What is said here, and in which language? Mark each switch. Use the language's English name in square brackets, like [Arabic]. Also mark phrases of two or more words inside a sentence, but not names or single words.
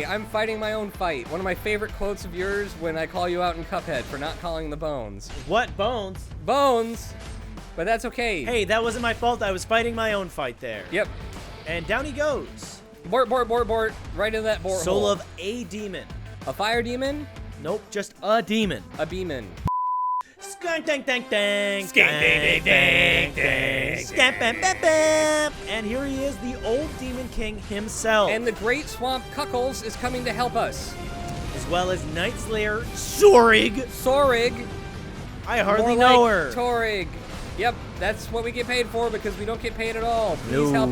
[English] I'm fighting my own fight. One of my favorite quotes of yours when I call you out in Cuphead for not calling the bones. What bones? Bones, but that's okay. Hey, that wasn't my fault. I was fighting my own fight there. Yep. And down he goes. Bort. Right into that bort Soul hole. of a demon. A fire demon? Nope, just a demon. A beeman. Skank dang dang dang. Skank dang dang dang. Skank bam bam bam. And here he is, the old Demon King himself. And the Great Swamp Cuckles is coming to help us. as well as Night Slayer Sorig. Sorig. I hardly More know like her. Torig. Yep, that's what we get paid for because we don't get paid at all. Please help